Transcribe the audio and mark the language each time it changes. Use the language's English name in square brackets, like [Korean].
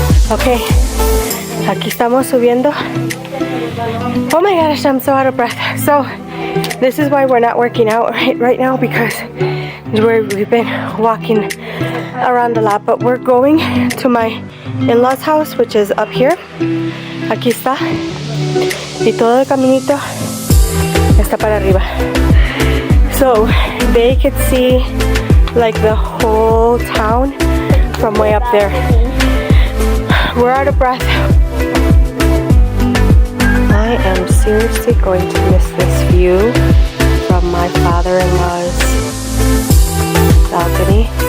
[Spanish] Okay, aquí estamos subiendo. [English] Oh my gosh, I'm so out of breath. So this is why we're not working out right now, because we've been walking around a lot. But we're going to my in-laws house, which is up here. [Spanish] Aquí está. Y todo el caminito está para arriba. [English] So they could see like the whole town from way up there. We're out of breath. I am seriously going to miss this view from my father-in-law's balcony.